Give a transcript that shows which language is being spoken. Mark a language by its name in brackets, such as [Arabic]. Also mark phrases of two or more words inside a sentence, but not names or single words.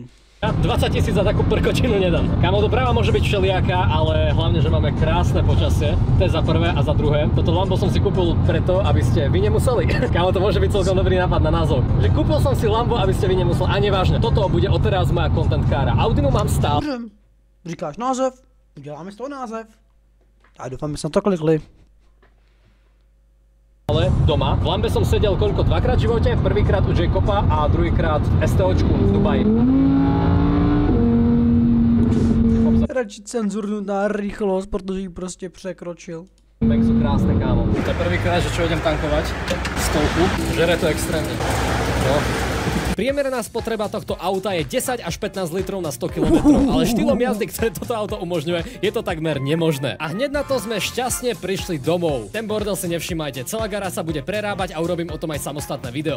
[Slovak] Ja 20 000 za takú prkočinu nedám. Kámo, doprava môže byť všelijaká, ale hlavne, že máme krásne počasie. To je za prvé a za druhé. Toto Lambo som si kúpil preto, aby ste vy nemuseli. Kámo, to môže byť celkom dobrý nápad na názov. Že kúpil som si Lambo, aby ste vy nemuseli. A nevážne, toto bude odteraz moja content kára. Audinu mám stále. [Czech] Říkáš název, uděláme z toho název. A doufám, že jsme to klikli. [Slovak] Ale doma. V Lambe som sedel koľko? Dvakrát v živote? Prvýkrát u Jacoba a druhýkrát v STOčku v Dubaji. [Czech] Radši cenzurnutá rychlost, protože ji prostě překročil. [Slovak] Bank sú krásne, kámo. To je prvýkrát, že čo idem tankovať stovku. Žere to extrémne. No. Priemerná spotreba tohto auta je 10 až 15 litrov na 100 km, ale štýlom jazdy, ktoré toto auto umožňuje, je to takmer nemožné. A hneď na to sme šťastne prišli domov. Ten bordel si nevšimajte, celá garáž sa bude prerábať a urobím o tom aj samostatné video.